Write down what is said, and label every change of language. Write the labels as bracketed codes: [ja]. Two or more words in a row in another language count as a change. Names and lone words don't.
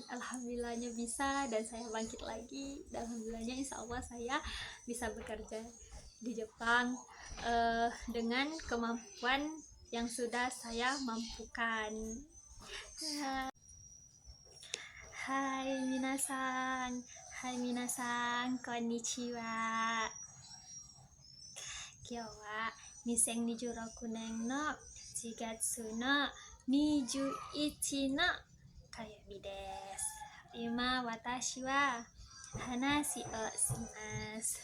[id] Alhamdulillahnya bisa, dan saya bangkit lagi. Dan alhamdulillahnya [ar] إن شاء الله [id] saya bisa bekerja di Jepang dengan kemampuan yang sudah saya mampukan. [ja] はい、皆さん. はい、皆さん、こんにちは. 今日は 2026年の4月の21の火曜日です。今私は話をします。